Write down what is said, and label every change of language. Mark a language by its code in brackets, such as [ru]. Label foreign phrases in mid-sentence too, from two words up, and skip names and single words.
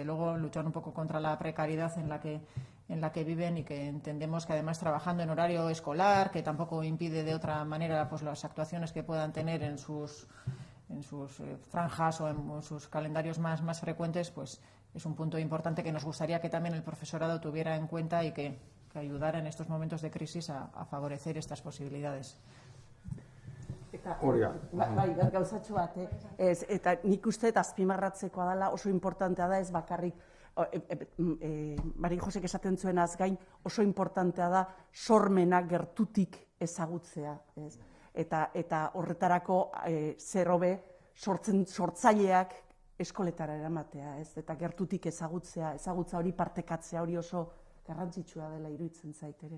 [es] luego, luchar un poco contra la precariedad en la que viven, y que entendemos que, además, trabajando en horario escolar, que tampoco impide de otra manera pues las actuaciones que puedan tener en sus franjas o en sus calendarios más frecuentes, pues es un punto importante que nos gustaría que también el profesorado tuviera en cuenta y que ayudara en estos momentos de crisis a favorecer estas posibilidades. [eu] Bai, gauzatxo bat, eta nik uste azpimarratzekoa dela, oso importantea da, ez bakarrik, Mari Josek esaten zuenaz gain, oso importantea da sormenak gertutik ezagutzea, eta horretarako zer hobe sortzaileak eskoletara eramatea, eta gertutik ezagutza hori partekatzea, hori oso garrantzitsua dela iruditzen zait ere.